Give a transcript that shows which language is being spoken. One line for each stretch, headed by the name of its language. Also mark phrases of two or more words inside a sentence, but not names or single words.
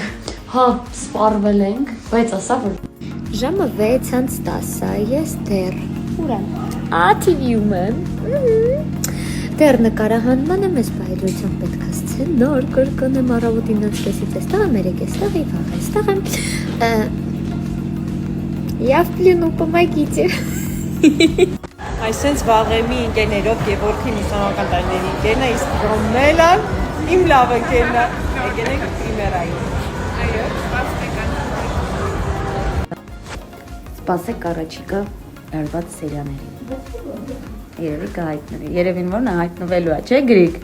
Armenian: հա, սպառվել ենք, բայց ասա որ ժամը 6:10 է, ես դեռ ուր եմ։ TV-ում եմ։ Դեռ նկարահանման եմ, ես բայդրությամբ պետք է սցենար կրկնեմ առավոտին 9:30-ից այստեղ եմ, 3:00-ից վաղ այստեղ եմ։
Russian: Я в плену, помогите։
Armenian: Այսենց վաղեմի ընկերներով Գևորգին ուսանողական տարիների ընկերն է, իսկ Ռոմելան իմ լավ ընկերն է։ Եկեք պրիմերային։ Այո, Սպասեք առաջիկա լարված սերիաներին։ Երևի կհայտնվի։ Երևին որ նա հայտնվելու է, չէ՞ Գրիգ։